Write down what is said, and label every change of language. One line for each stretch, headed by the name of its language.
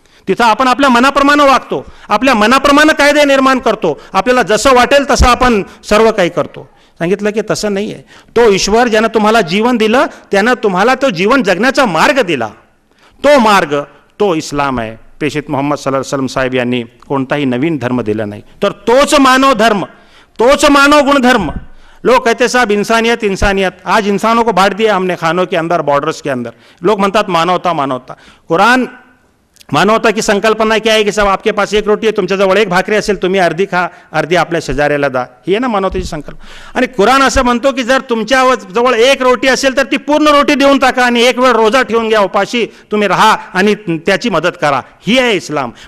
Marathi: तिथं आपण आपल्या मनाप्रमाणे वागतो, आपल्या मनाप्रमाणे कायदे निर्माण करतो, आपल्याला जसं वाटेल तसं आपण सर्व काही करतो. सांगितलं की तसं नाही आहे. तो ईश्वर ज्यानं तुम्हाला जीवन दिलं, त्यानं तुम्हाला तो जीवन जगण्याचा मार्ग दिला, तो मार्ग तो इस्लाम आहे. प्रेषित मोहम्मद सल्लल्लाहु अलैहि वसल्लम साहेब यांनी कोणताही नवीन धर्म दिला नाही, तर तोच मानव धर्म, तोच मानव गुणधर्म.
Hindi: लोग कहते साहब इंसानियत इंसानियत, आज इंसानों को बांट दिया हमने खानों के अंदर, बॉर्डर्स के अंदर.
Marathi: लोग म्हणतात मानवता मानवता. कुरान मानवता की संकल्पना क्या आहे की साहेब
Hindi: आपके पास एक रोटी
Marathi: आहे, तुमच्याजवळ एक भाकरी असेल, तुम्ही अर्धी खा, अर्धी आपल्या शेजाऱ्याला दा. ही आहे ना मानवतेची संकल्पना. आणि कुराण असं म्हणतो की जर तुमच्या जवळ एक रोटी असेल तर ती पूर्ण रोटी देऊन टाका आणि एक वेळ रोजा ठेवून घ्या, उपाशी तुम्ही राहा आणि त्याची मदत करा. ही आहे इस्लाम.